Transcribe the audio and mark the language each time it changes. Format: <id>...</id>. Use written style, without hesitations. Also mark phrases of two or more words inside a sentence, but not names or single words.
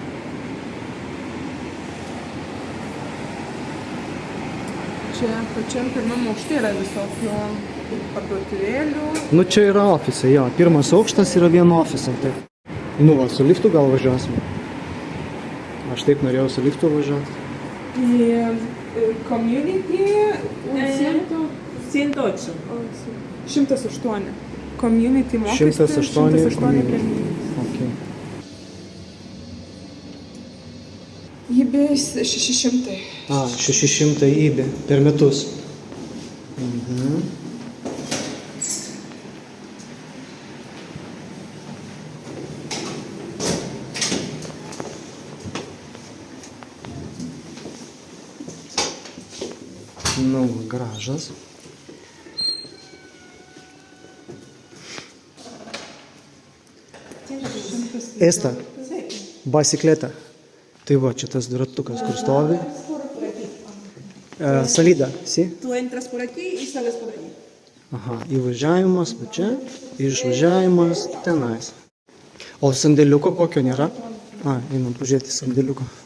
<lt>Čia pačiam pirmam aukšte yra visokių parduotuvėlių. Nu, čia yra ofisai, jo. Pirmas aukštas yra vieno ofisai. Taip. Nu, va, su liftu gal važiuosim. Aš taip norėjau su liftu važiuoti. Į community 108. 108. Community mokestis. 108 community. Okay. Įbė 600. 600 įbė per metus. Nu, garažas.</lt> <es>Esta, bicicleta.</es> <lt>Tai va, čia tas dviratukas, kur stovi.</lt> <es>Salida, si? Tú entras por aquí y sales por allí.</es> <lt>Aha, įvažiavimas, va čia, išvažiavimas tenais. O sandėliuko kokio nėra? Einam pažiūrėti sandėliuko.</lt>